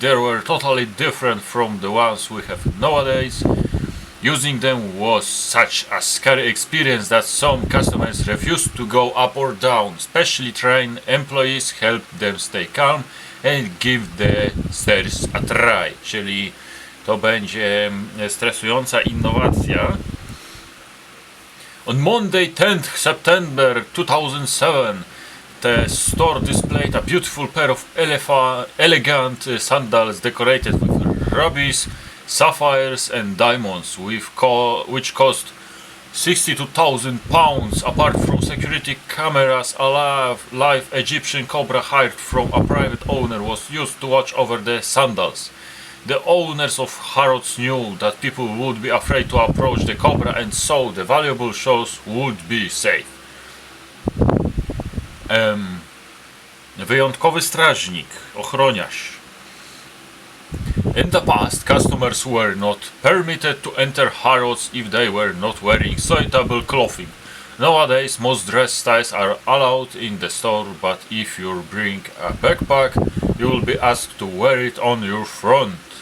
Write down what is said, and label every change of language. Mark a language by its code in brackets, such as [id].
[en] They were totally different from the ones we have nowadays. Using them was such a scary experience that some customers refused to go up or down. Specially trained employees helped them stay calm and give the stairs a try. [pl] Czyli to będzie stresująca innowacja. [en] On Monday 10th September 2007, the store displayed a beautiful pair of elegant sandals decorated with rubies, sapphires and diamonds, which cost £62,000. Apart from security cameras, a live Egyptian cobra hired from a private owner was used to watch over the sandals. The owners of Harrods knew that people would be afraid to approach the cobra, and so the valuable shows would be safe. [pl] Wyjątkowy strażnik, ochroniarz. [en] In the past, customers were not permitted to enter Harrods if they were not wearing suitable clothing. Nowadays, most dress styles are allowed in the store, but if you bring a backpack, you will be asked to wear it on your front.